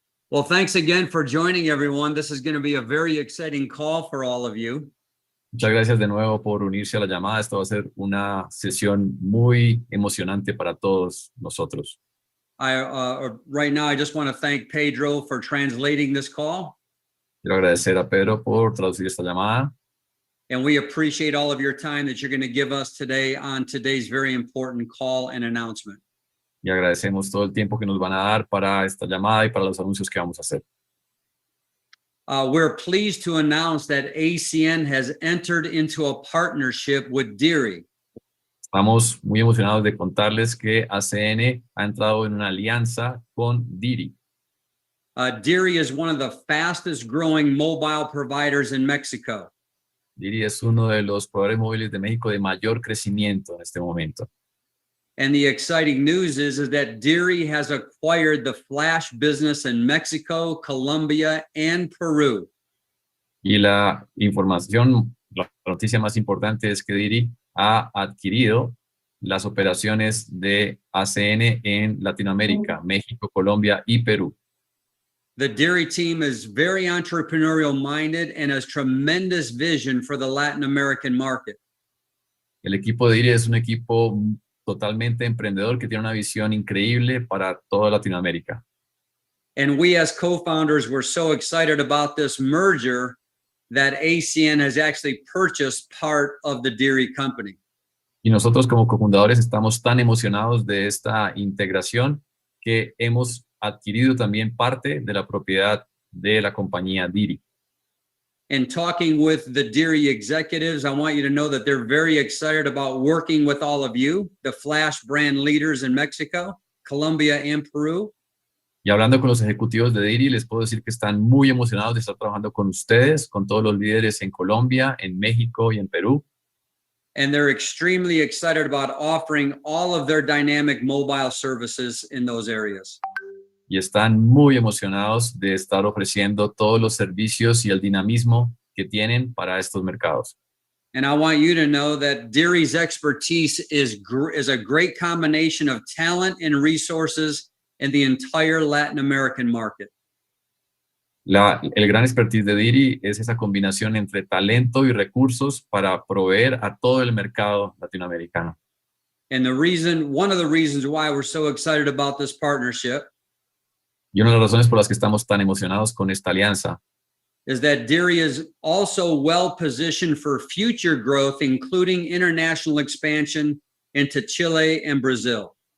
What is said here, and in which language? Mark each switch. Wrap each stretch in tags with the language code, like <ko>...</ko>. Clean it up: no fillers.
<en>Well, thanks again for joining, everyone. This is going to be a very exciting call for all of you.</en> <es>Muchas gracias de nuevo por unirse a la llamada. Esto va a ser una sesión muy emocionante para todos nosotros.</es> <en>Right now, I just want to thank Pedro for translating this call.</en> <es>Quiero agradecer a Pedro por traducir esta llamada.</es> <en>And we appreciate all of your time that you're going to give us today on today's very important call and announcement.</en> <es>Y agradecemos todo el tiempo que nos van a dar para esta llamada y para los anuncios que vamos a hacer.</es> <en>We're pleased to announce that ACN has entered into a partnership with Deary.</en> <es>Estamos muy emocionados de contarles que ACN ha entrado en una alianza con Deary.</es> <en>Deary is one of the fastest growing mobile providers in Mexico.</en> <es>Deary es uno de los proveedores móviles de México de mayor crecimiento en este momento.</es> <en>And the exciting news is that Deary has acquired the flash business in Mexico, Colombia, and Peru.</en> <es>Y la información, la noticia más importante es que Deary ha adquirido las operaciones de ACN en Latinoamérica, México, Colombia y Perú.</es> <en>The Deary team is very entrepreneurial minded and has tremendous vision for the Latin American market.</en> <es>El equipo de Deary es un equipo totalmente emprendedor que tiene una visión increíble para toda Latinoamérica.</es> <en>And we as co-founders were so excited about this merger that ACN has actually purchased part of the Deary company.</en> <es>Y nosotros como cofundadores estamos tan emocionados de esta integración que hemos adquirido también parte de la propiedad de la compañía Deary.</es> <en>And talking with the Deary executives, I want you to know that they're very excited about working with all of you, the Flash brand leaders in Mexico, Colombia, and Peru.</en> <es>Y hablando con los ejecutivos de Deary, les puedo decir que están muy emocionados de estar trabajando con ustedes, con todos los líderes en Colombia, en México y en Perú.</es> <en>And they're extremely excited about offering all of their dynamic mobile services in those areas.</en> <es>Y están muy emocionados de estar ofreciendo todos los servicios y el dinamismo que tienen para estos mercados.</es> <en>And I want you to know that Deary's expertise is a great combination of talent and resources in the entire Latin American market.</en> <es>El gran expertise de Deary es esa combinación entre talento y recursos para proveer a todo el mercado latinoamericano.</es> <en>And one of the reasons why we're so excited about this partnership</en> <es>Y una de las razones por las que estamos tan emocionados con esta alianza</es> <en>is that Deary is also well positioned for future growth, including international expansion into Chile and Brazil.</en>